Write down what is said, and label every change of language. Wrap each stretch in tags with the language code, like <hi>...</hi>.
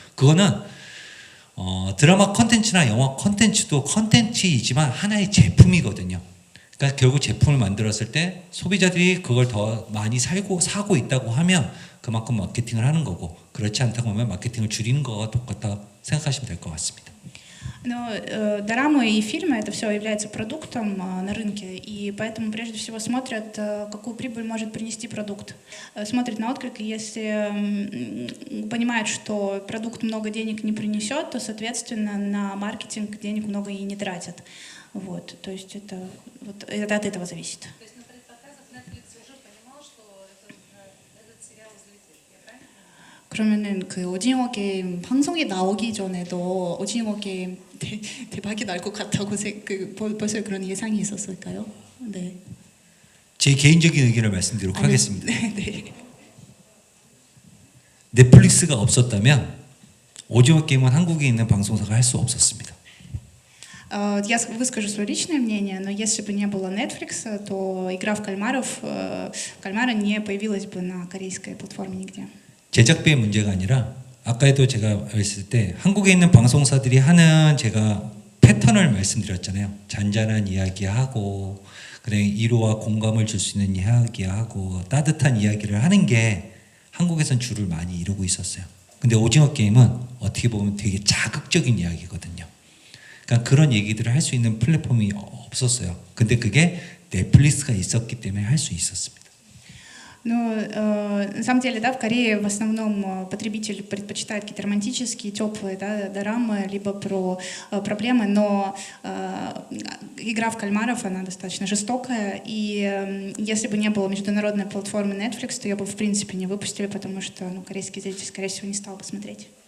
<ko>그거는 드라마 컨텐츠나 영화 컨텐츠도 컨텐츠이지만 하나의 제품이거든요. 그러니까 결국 제품을 만들었을 때 소비자들이 그걸 더 많이 사고 있다고 하면 그만큼 마케팅을 하는 거고 그렇지 않다고 하면 마케팅을 줄이는 거와 똑같다 생각하시면 될 것 같습니다.</ko> <ru>Но дорамы и фильмы — это все является продуктом на рынке, и поэтому прежде всего смотрят, какую прибыль может принести продукт. Смотрят на отклик, и если понимают, что продукт много денег не принесет, то, соответственно, на маркетинг денег много и не тратят. Вот, то есть это от этого зависит.</ru> <ko>그러면은 그 오징어 게임 방송이 나오기 전에도 오징어 게임 대박이 날 것 같다고 벌써 그런 예상이 있었을까요? 네. 제 개인적인 의견을 말씀드리도록 하겠습니다. 네. 넷플릭스가 없었다면 오징어 게임은 한국에 있는 방송사가 할 수 없었습니다.</ko> <ru>Я выскажу свое личное мнение, но если бы не было Netflix, то игра в кальмара не появилась бы на корейской платформе нигде.</ru> <ko>제작비의 문제가 아니라 아까도 제가 말했을 때 한국에 있는 방송사들이 하는 제가 패턴을 말씀드렸잖아요. 잔잔한 이야기하고 그다음에 위로와 공감을 줄 수 있는 이야기하고 따뜻한 이야기를 하는 게 한국에선 주를 많이 이루고 있었어요. 근데 오징어 게임은 어떻게 보면 되게 자극적인 이야기거든요. 그러니까 그런 얘기들을 할 수 있는 플랫폼이 없었어요. 근데 그게 넷플릭스가 있었기 때문에 할 수 있었습니다.</ko> <ru>Ну, на самом деле, да, в Корее в основном потребитель предпочитает какие-то романтические, теплые, да, дорамы, либо про проблемы, но игра в кальмаров, она достаточно жестокая, и если бы не было международной платформы Netflix, то ее бы в принципе не выпустили, потому что корейский зритель, скорее всего, не стал бы смотреть.</ru>